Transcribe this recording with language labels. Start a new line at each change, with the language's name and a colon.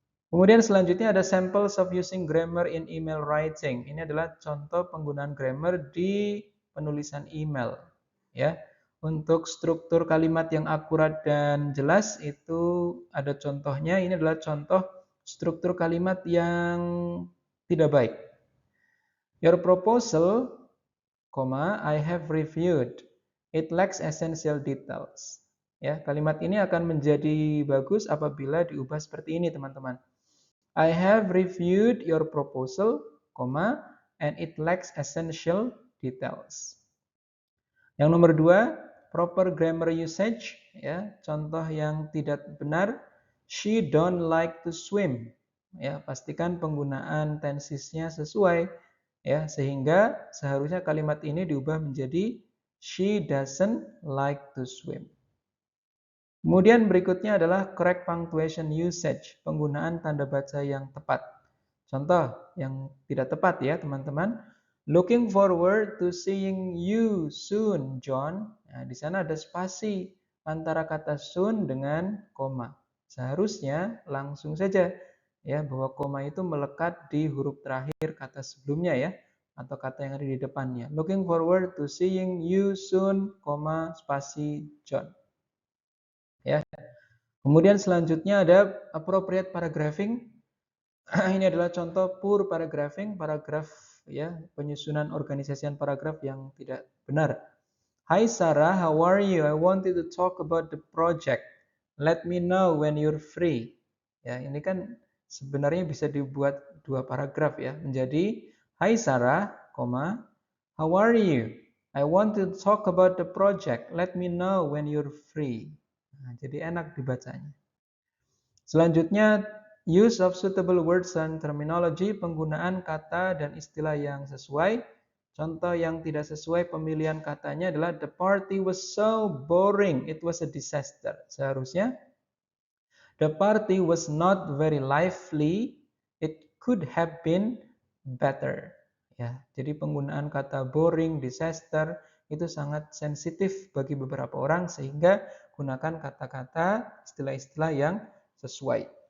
Indonesian: Kemudian selanjutnya ada
English: samples of using grammar in email writing.
Indonesian: Ini adalah contoh penggunaan grammar di penulisan email. Ya, untuk struktur kalimat yang akurat dan jelas itu ada contohnya. Ini adalah contoh struktur kalimat yang tidak baik.
English: Your proposal, I have reviewed. It lacks essential details.
Indonesian: Ya, kalimat ini akan menjadi bagus apabila diubah seperti ini, teman-teman.
English: I have reviewed your proposal, and it lacks essential details.
Indonesian: Yang nomor 2,
English: proper grammar usage,
Indonesian: ya, contoh yang tidak benar.
English: She don't like to swim.
Indonesian: Ya, pastikan penggunaan tensesnya sesuai, ya, sehingga seharusnya kalimat ini diubah menjadi
English: she doesn't like to swim.
Indonesian: Kemudian berikutnya adalah
English: correct punctuation usage,
Indonesian: penggunaan tanda baca yang tepat. Contoh yang tidak tepat ya teman-teman.
English: Looking forward to seeing you soon, John.
Indonesian: Nah, di sana ada spasi antara kata soon dengan koma. Seharusnya langsung saja ya bahwa koma itu melekat di huruf terakhir kata sebelumnya ya atau kata yang ada di depannya.
English: Looking forward to seeing you soon, spasi John. Ya.
Indonesian: Kemudian selanjutnya ada
English: appropriate paragraphing.
Indonesian: Ini adalah contoh
English: poor paragraphing,
Indonesian: paragraf ya, penyusunan organisasian paragraf yang tidak benar.
English: Hi Sarah, how are you? I wanted to talk about the project. Let me know when you're free.
Indonesian: Ya, ini kan sebenarnya bisa dibuat dua paragraf ya, menjadi
English: Hi Sarah, how are you? I want to talk about the project. Let me know when you're free.
Indonesian: Nah, jadi enak dibacanya. Selanjutnya,
English: use of suitable words and terminology,
Indonesian: penggunaan kata dan istilah yang sesuai. Contoh yang tidak sesuai pemilihan katanya adalah
English: the party was so boring, it was a disaster.
Indonesian: Seharusnya
English: the party was not very lively, it could have been better.
Indonesian: Ya, jadi penggunaan kata boring, disaster itu sangat sensitif bagi beberapa orang sehingga gunakan kata-kata, istilah-istilah yang sesuai.